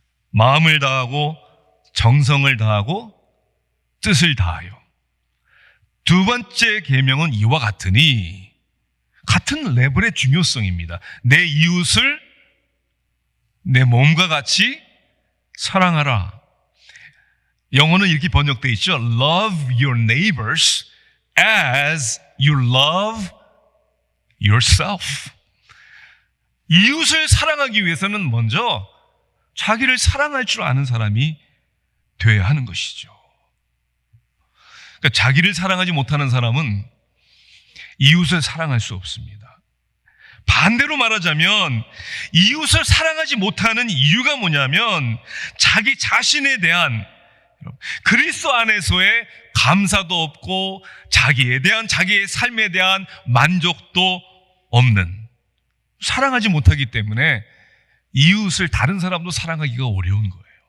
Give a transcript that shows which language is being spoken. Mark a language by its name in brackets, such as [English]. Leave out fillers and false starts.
[Korean] 마음을 다하고 정성을 다하고 뜻을 다하여. 두 번째 계명은 이와 같으니, 같은 레벨의 중요성입니다. 내 이웃을 내 몸과 같이 사랑하라. 영어는 이렇게 번역되어 있죠. [English] Love your neighbors as you love yourself. [Korean] 이웃을 사랑하기 위해서는 먼저 자기를 사랑할 줄 아는 사람이 되어야 하는 것이죠. 그러니까 자기를 사랑하지 못하는 사람은 이웃을 사랑할 수 없습니다. 반대로 말하자면 이웃을 사랑하지 못하는 이유가 뭐냐면 자기 자신에 대한 그리스도 안에서의 감사도 없고 자기에 대한, 자기의 삶에 대한 만족도 없는, 사랑하지 못하기 때문에 이웃을, 다른 사람도 사랑하기가 어려운 거예요.